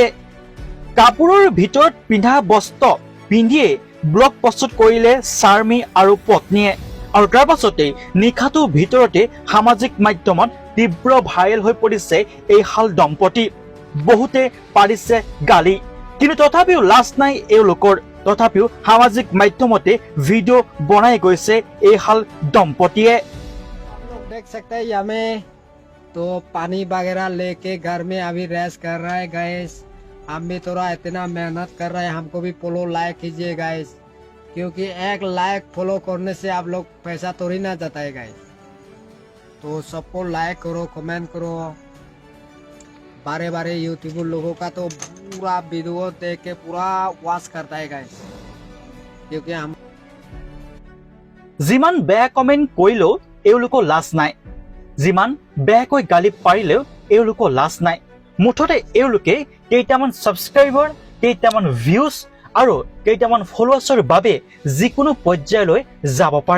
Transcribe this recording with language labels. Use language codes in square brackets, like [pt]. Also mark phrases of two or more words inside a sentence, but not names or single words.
[as] কাপোৰৰ ভিতৰত পিন্ধা বস্ত্ৰ পিন্ধিয়ে ব্লগ প্ৰস্তুত কৰিলে স্বামী আৰু পত্নীয়ে, আৰু তাৰ পাছতেই নিশাটোৰ ভিতৰতে সামাজিক মাধ্যমত তীব্ৰ ভাইৰেল হৈ পৰিছে এই হাল দম্পতী। বহুতে পাৰিছে গালি, কিন্তু তথাপিও লাজ নাই এওঁলোকৰ। তথাপিও সামাজিক মাধ্যমতে ভিডিঅ' বনাই গৈছে এই হাল দম্পতীয়ে। [hi] देख सकते हैं यहाँ में तो पानी वगैरह लेके घर में अभी रेस्ट कर रहा है गाइस। हम भी थोड़ा इतना मेहनत कर रहे हैं, हमको भी [en] follow like [hi] कीजिए गाइस, क्योंकि एक [en] like follow [hi] करने से आप लोग पैसा थोड़ी ना जाता है गाइस। तो सबको लाइक करो, कमेंट करो। बारे बारे यूट्यूबर लोगों का तो पूरा वीडियो देख के पूरा वॉच करता है गाइस, क्योंकि हम [as] যিমান বেয়া কমেণ্ট কৰিলেও এওঁলোকৰ লাজ নাই, যিমান বেয়াকৈ গালি পাৰিলেও এওঁলোকৰ লাজ নাই। মুঠতে এওঁলোকে কেইটামান ছাবস্ক্ৰাইবাৰ, কেইটামান ভিউজ আৰু কেইটামান ফলোৱাৰ্ছৰ বাবে যিকোনো পৰ্যায়লৈ যাব পাৰে।